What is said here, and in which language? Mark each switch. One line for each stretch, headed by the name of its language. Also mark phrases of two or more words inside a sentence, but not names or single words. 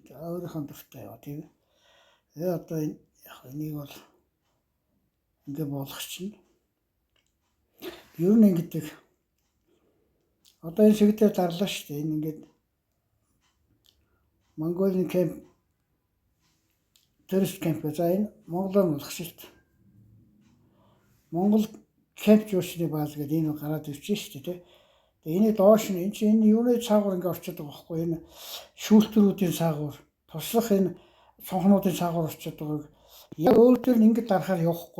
Mongolian: За өөрийнхөө дуртай яваа тийм ээ. Тэгээ одоо яг энийг бол ингээд болгох чинь. Ер нь ингэдэг. Одоо энэ шигдээр дарлаа шүү дээ. Энэ ингээд
English: Mongolian camp tourist camp
Mongolian: за энэ Монголоор болох шүү дээ. Монгол camp жуулчны бааз гэдэг энэ гараад ирчихсэн шүү дээ. Тэгээ энийг доош нь энэ юуны цаагуур ингээд орчод байгаа байхгүй энэ шүүлтүрүүдийн цаагуур туслах энэ цонхнуудын цаагуур орчод байгааг яг өөр төр нь ингээд дарахаар явахгүй.